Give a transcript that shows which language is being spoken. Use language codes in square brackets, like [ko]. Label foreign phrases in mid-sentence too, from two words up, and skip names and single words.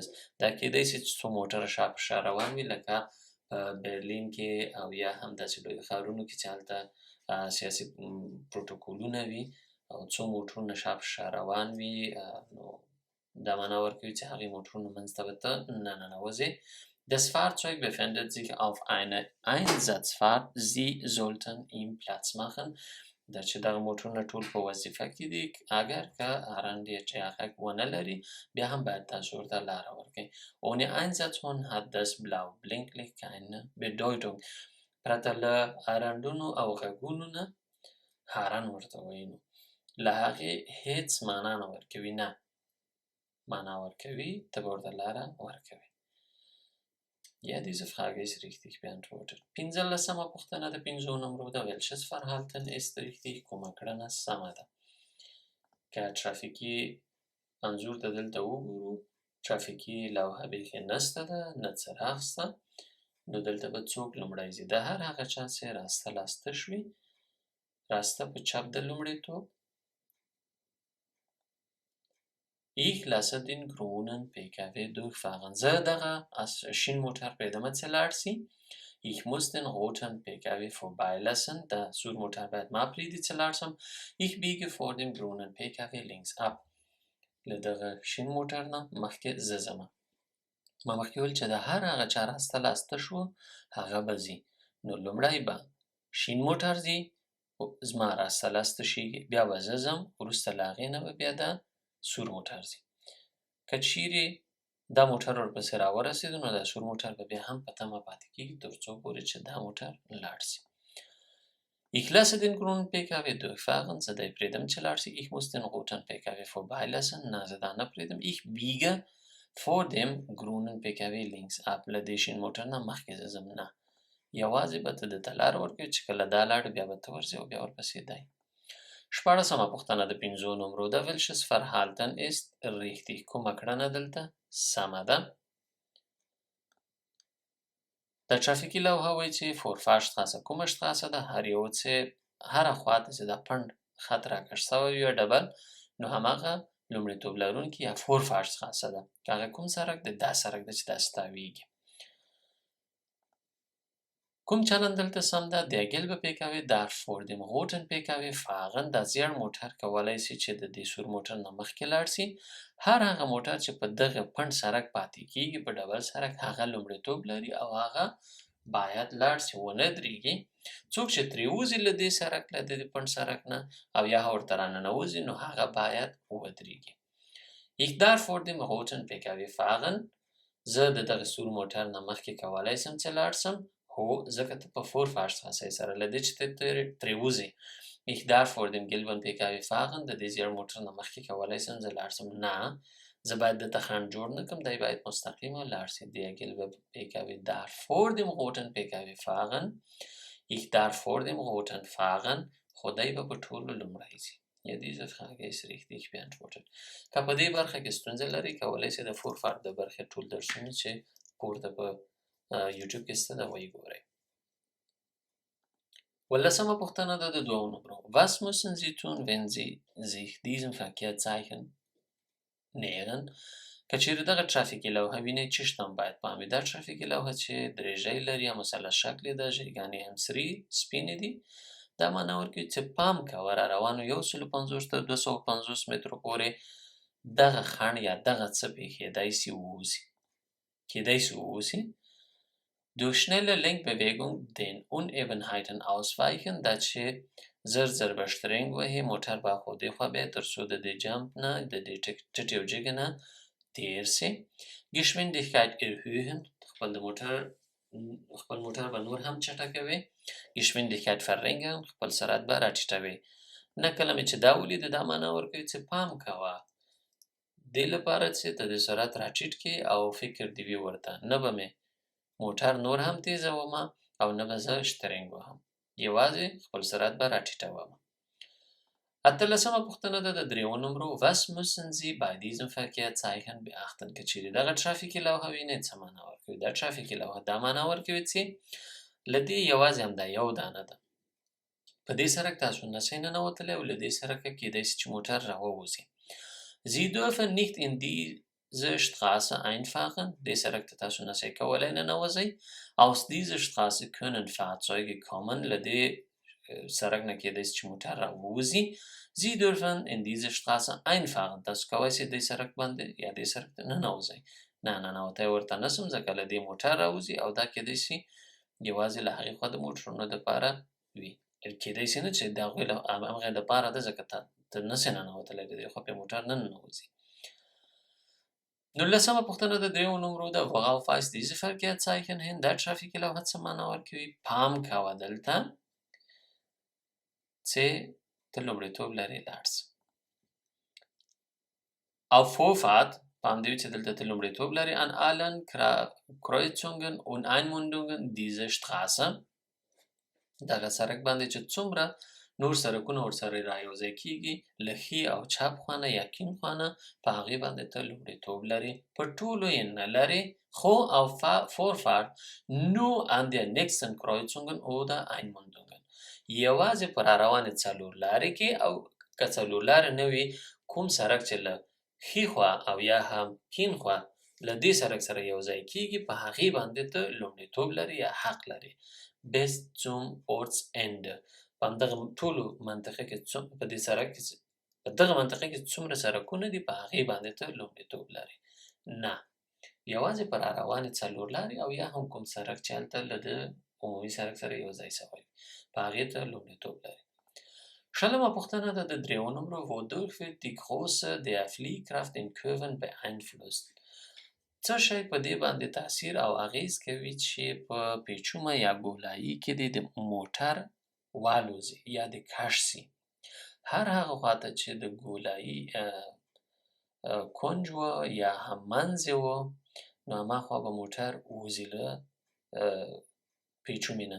[ps] دا کیدای سي چې څو موټر شا په شا روان وي لکه په برلین کې او یا هم داسې لویو ښارونو کې چې هلته سیاسي پروتوکولونه وي او څو موټرونه شا په شا روان وي، نو دا معنا ورکوي چې هغې موټرونو منځ ته به ته نه ننوځې. [de] Das Fahrzeug befindet sich auf einer Einsatzfahrt. Sie sollten ihm Platz machen. [ps] دا چې دغه موټرونه ټول په وظیفه کې دي، اگر که هارن ډېر چې غږ ونه لري بیا هم باید تاسو ورته لاره ورکړئ. [de] Ohne Einsatzhorn hat das blaue Blinklicht keine Bedeutung. [ps] پرته له هارنډونو او غږونو نه هارن ورته وایي نو له هغې هېڅ معنا نه ورکوي، نه معنا ورکوي، ته به ورته لاره ورکوي. [de] Ja, diese Frage ist richtig beantwortet. [ps] پنځلسمه پوښتنه د پنځو نمرو ده [de] welches Verhalten ist richtig؟ [ps] کومه کړنه سمه ده؟ که ترافیکي انځور ته دلته وګورو ترافیکي لوحه بیخي نسته ده، نه څراغ شته، نو دلته به څوک لومړی ځي؟ د هر هغه چا چې راسته لاس تش وي، راسته په چپ د لومړیتوب. [de] Ich lasse den grünen PKW durchfahren. [ps] زه دغه شین موټر پرېږدمه چې لاړ سي. [de] Ich muss den roten PKW vorbeilassen. [ps] دا سور موټر باید ما پرېږدي چې لاړ سم. [de] Ich biege vor dem grünen PKW links ab. [ps] له دغه شین موټر نه مخکې زه ځمه. ما مخکې ویل چې د هر هغه چا راسته لاس تش و هغه به ځي، نو لومړی به شین موټر ځي، زما راسته لاس تشېږي، بیا به زه ځم، وروسته له هغې نه به بیا د سور موټر ځي. که چیرې دا موټر ورپسې راورسېدو نو دا سور موټر به بیا هم په تمه پاتې کېږي تر څو پورې چې دا موټر لاړ سي. [de] Ich lasse den grünen PKW durchfahren. [ps] زه دی پرېږدم چې لاړ سي. [de] Ich muss den roten PKW vorbeilassen. [ps] نه زه دا نه پرېږدم. [de] Ich biege vor dem grünen PKW links ab. [ps] له دې شین موټر نه مخکې زه ځم. نه، یوازې به ته دته لار ورکوې چې کله دا لاړ بیا به ته ورځې او بیا ورپسې دی. شپاړسمه پوښتنه د پنځو نمرو ده [de] welches Verhalten ist richtig؟ [ps] کومه کړنه دلته سمه ده؟ د ترافیکي لوحه وایي چې Vorfahrstraße کومه شتراسه ده؟ هر یو چې هره خواته چې دا پنډ خط راکش سوی وي ډبل نو هماغه لومړیتوب لرونکي یا Vorfahrstraße ده. که هغه کوم سړک دی؟ دا سړک ده چې داسې تاویږي. کوم چلند دلته سم ده؟ [de] Der gelbe PKW darf vor dem roten PKW fahren. [ps] دا زیړ موټر کولی سي چې د دې سور موټر نه مخکې لاړ سي. هر هغه موټر چې په دغه پنډ سړک پاتې کېږي په ډبل سړک هغه لومړیتوب لري او هغه باید لاړ سي، ونه درېږي. څوک چې ترې وځي له دې سړک له دې پنډ سړک نه او یا ورته راننوځي نو هغه باید ودرېږي. [de] Ich darf vor dem roten PKW fahren. [ps] زه د دغه سور موټر نه مخکې کولی سم چې لاړ سم. هو ځکه ته په Vorfahrstraße سره له دې چې ته ترې وځې. [de] Ich darf vor dem gelben PKW fahren. [ps] د دې زیړ موټر نه مخکې کولی سم زه لاړ سم. نه، زه باید دته خنډ جوړ نه کړم، دی باید مستقیمه لاړ سي. [de] Der gelbe PKW darf vor dem roten PKW fahren. Ich darf vor dem roten fahren. [ps] خو دی به په ټولو لومړی ځي. [de] Ja, diese Frage ist richtig beantwortet. [ps] که په دې برخه کې ستونزه لري کولی شئ د فورفارد د برخې ټول درسونه چې پورته په یوټیوب کې شته دا وګورئ. ولسمه پوښتنه ده د دوو نمرو. [de] Was müssen Sie tun, wenn Sie sich diesem Verkehrszeichen nähern؟ [ps] که چیرې دغه ترافیکي لوحه وینئ څه شتون باید پام وي. دا ترافیکي لوحه چې درېژۍ لري یا مثلث شکلې ده، ژیګانې هم سرې سپینې دي. دا معنا ورکوي چې پام کوه را روانو 150 تر 250 مترو پورې دغه خنډ یا دغه څپې کېدای سي ووسي. [de] Durch schnelle Lenkbewegung den Unebenheiten ausweichen، [ps] دا چې زر بشترنګ وهي موټر به خو دې خوا بیا تر څو د دې جمپ نه د دې ټټې او جګې نه تیر سي. [de] Geschwindigkeit erhöhen، [ps] خپل موټر به نور هم چټکوي. [de] Geschwindigkeit verringern، [ps] خپل سرعت به راټیټوي. نه کله مې چې دا ولیده دا معنا ورکوي چې پام کوه دې لپاره چې ته د سرعت راټیټ کړې او فکر دې وي ورته، نه به مې موټر نور هم تیزومه او نه به زه شترنګ وهم، یوازې خپل سرعت به راټیټومه. 18مه پوښتنه ده د 3 نمرو. [de] Was müssen Sie bei diesem Verkehrszeichen beachten؟ [ps] که چیرې دغه ترافیکي لوحه وینئ څه معنا ورکوي. دا ترافیکي لوحه دا معنا ورکوي چې له دې یوازې همدا یو دانه ده. په دې سړک تاسو نشئ ننوتلی او له دې سړکه کېدای سي چې موټر راووځي. [de] Sie dürfen nicht in diese Straße einfahren. [ps] دې سړک ته تاسو نشئ کولی ننوځئ. [de] Aus dieser Straße können Fahrzeuge kommen. [ps] له دې سړک نه کېدای سي چې موټر راووځي. [de] Sie dürfen in diese Straße einfahren. [ps] تاسو کولی سئ دې سړک باندې یا دې سړک ته ننوځئ. نه ننوتی ورته نشم ځکه له دې موټر راوځي او دا کېدای سي یوازې له هغې خوا د موټرونو دپاره وي. کېدای سي نه چې د هغوی له همغې دپاره ده ځکه ته نسې ننوتلی د دې خوا پې موټر نه ننوځي. 19مه پوښتنه د 3 نمرو ده. [de] Worauf weist diese Verkehrszeichen hin؟ [ps] دا ترافیکي لوحه څه معنا ورکوي. پام کوه دلته چې ته لومړیتوب لرې لاړ سه. [de] Auf Vorfahrt، [ps] پام دې وي چې دلته ته لومړیتوب لرې. [de] An allen Kreuzungen und Einmündungen dieser Straße، [ps] دغه سړک باندې چې څومره نور سړکونه ورسره رایوځای کېږي له ښي او چپ خوا نه یا کیڼ خوا نه په هغې باندې ته لومړیتوب لرې. په ټولو یې نه لرې خو [de] auf Vorfahrt nur an der nächsten Kreuzungen oder Einmündungen، [ps] یوازې په راروانې څلور لارې کې او که څلور لارې نه وي کوم سړک چې له ښي خوا او یا هم کیڼ خوا له دې سړک سره یوځای کېږي په هغې باندې ته لومړیتوب لرې یا حق لرې. [de] bis zum Ortsende، [ps] په همدغه ټولو منطقه کې په دې سړک کې په دغه منطقه کې څومره سړکونه دي په هغې باندې ته لومړیتوب لرې. نه، یوازې په راروانې څلور لارې او یا هم کوم سړک چې هلته له د عمومي سړک سره یوځای سوی په هغې ته لومړیتوب لري. 20مه پوښتنه ده د 3 نمرو. [de] Wodurch wird die Größe der Fliehkraft in Kurven beeinflusst؟ [ps] څه شی په دې باندې تاثیر او اغیز کوي چې په پیچومه یا ګولایي کې د موټر والوځي یا د کش سي. هر هغه خواته چې د ګولایي کونج وه یا هم منځ یې وه نو هماخوا به موټر وځي له پیچومې نه.